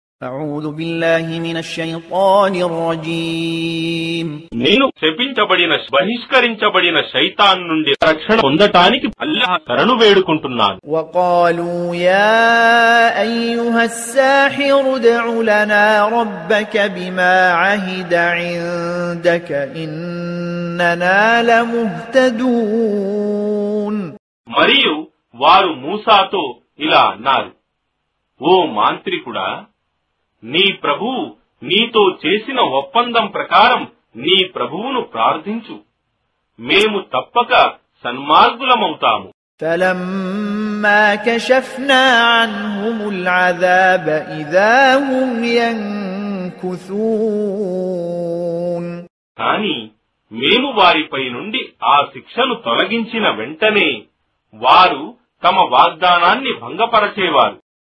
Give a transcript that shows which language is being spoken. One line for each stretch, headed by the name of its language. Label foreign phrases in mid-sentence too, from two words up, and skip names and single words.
Arabic: أعوذ بالله من الشيطان الرجيم
Telugu: నేను శపించబడిన బహిష్కరించబడిన శైతాన్ నుండి రక్షణ పొందటానికి అల్లాహ్ శరణు వేడుకుంటున్నాను.
Arabic: وقالوا يا أيها الساحر ادع لنا ربك بما عهد عندك إننا لمهتدون.
Telugu: మరియు వారు మూసాతో ఇలా అన్నారు, ఓ మాంత్రికుడా, నీ ప్రభువు నీతో చేసిన ఒప్పందం ప్రకారం నీ ప్రభువును ప్రార్థించు, మేము తప్పక సన్మార్గులమవుతాము.
Arabic: فلما كشفنا عنهم العذاب إذا هم ينكثون.
Telugu: కాని మేము వారిపై నుండి ఆ శిక్షను తొలగించిన వెంటనే వారు తమ వాగ్దానాన్ని భంగపరచేవారు.